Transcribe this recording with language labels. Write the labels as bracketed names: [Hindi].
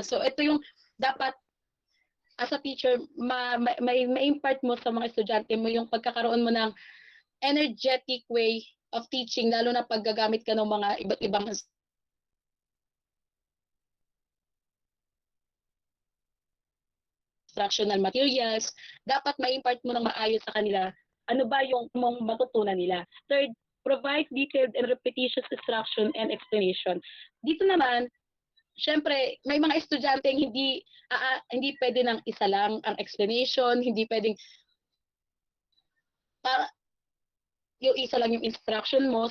[Filipino] So ito yung dapat as a teacher, ma-impart mo sa mga estudyante mo yung pagkakaroon mo ng energetic way of teaching, lalo na paggagamit ka ng mga iba't ibang instructional materials, dapat ma-impart mo ng maayos sa kanila ano ba yung mong matutunan nila. [English] Third, provide detailed and repetitious instruction and explanation. [Filipino] Dito naman, syempre, may mga estudyante hindi pwede ng isa lang ang explanation, hindi pwedeng para yung isa lang yung instruction mo.